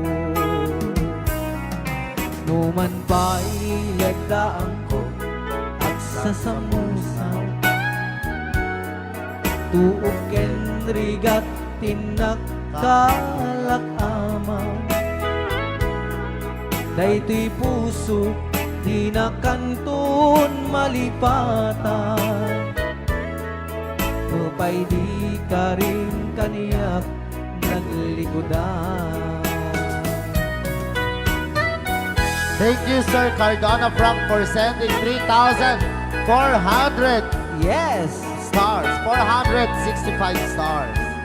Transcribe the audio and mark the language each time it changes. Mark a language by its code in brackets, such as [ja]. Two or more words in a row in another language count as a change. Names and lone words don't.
[ilo] Numan pa'y lagdaan ko at sasamusaw, tuok ken rigat tinakkalak amaw. Daytoy puso di na kanton malipatan, upay di ka rin kaniyak naglikodan. [en] Thank you, Sir Cardona Frank, for sending 3,400 Yes! stars. 465 stars.